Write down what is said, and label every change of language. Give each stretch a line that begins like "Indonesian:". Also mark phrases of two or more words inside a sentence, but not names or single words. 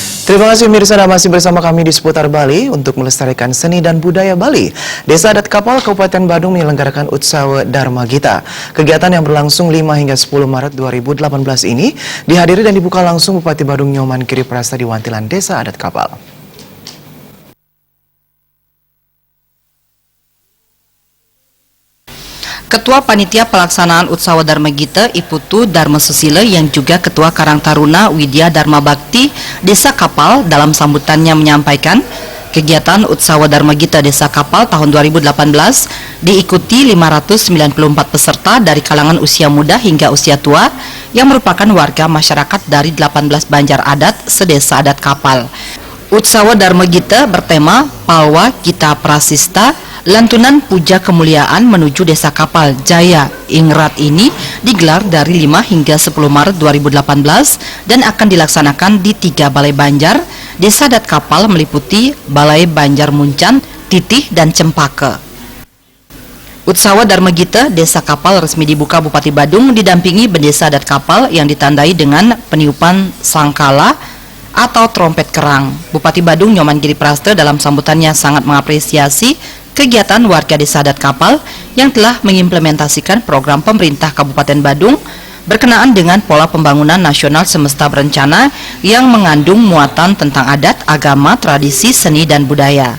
Indonesian: Terima kasih pemirsa, masih bersama kami di seputar Bali untuk melestarikan seni dan budaya Bali. Desa Adat Kapal Kabupaten Badung menyelenggarakan Utsawa Dharma Gita. Kegiatan yang berlangsung 5 hingga 10 Maret 2018 ini dihadiri dan dibuka langsung Bupati Badung Nyoman Giriprasta di Wantilan Desa Adat Kapal. Ketua Panitia Pelaksanaan Utsawa Dharma Gita Iputu Dharma Susila yang juga Ketua Karang Taruna Widya Dharma Bakti Desa Kapal dalam sambutannya menyampaikan kegiatan Utsawa Dharma Gita Desa Kapal tahun 2018 diikuti 594 peserta dari kalangan usia muda hingga usia tua yang merupakan warga masyarakat dari 18 banjar adat sedesa adat Kapal. Utsawa Dharma Gita bertema Palwa Gita Prasista Lantunan Puja Kemuliaan menuju Desa Kapal Jaya Ingrat ini digelar dari 5 hingga 10 Maret 2018 dan akan dilaksanakan di 3 balai banjar Desa Adat Kapal meliputi Balai Banjar Muncan, Titih, dan Cempaka. Utsawa Dharma Gita Desa Kapal resmi dibuka Bupati Badung didampingi Bendesa Adat Kapal yang ditandai dengan peniupan sangkala atau trompet kerang. Bupati Badung Nyoman Giriprasta dalam sambutannya sangat mengapresiasi kegiatan warga Desa Adat Kapal yang telah mengimplementasikan program pemerintah Kabupaten Badung berkenaan dengan pola pembangunan nasional semesta berencana yang mengandung muatan tentang adat, agama, tradisi, seni, dan budaya.